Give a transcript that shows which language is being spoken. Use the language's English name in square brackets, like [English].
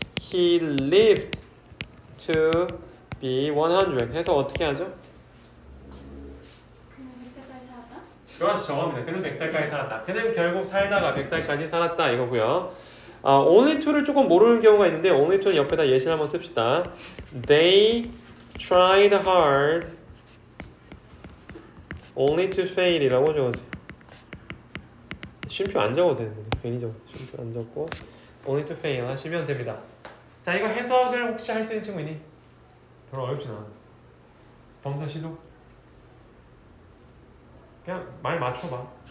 [English] He lived to be 100. [Korean] 해석 어떻게 하죠? 그는 100살까지 살았다? 그렇죠. 저겁니다. 그는 100살까지 살았다. 그는 결국 살다가 100살까지 살았다 이거고요. only to를 조금 모르는 경우가 있는데 only to는 옆에다 예시를 한번 씁시다. [English] They tried hard only to fail [Korean] 이라고 적어주세요. 쉼표 안 적어도 되는데 괜히 적어. 쉼표 안 적고 [English] only to fail [Korean] 하시면 됩니다. 자, 이거 해석을 혹시 할 수 있는 친구 있니? 별로 어렵진 않아. 범서 시도? 그냥 말 맞춰봐.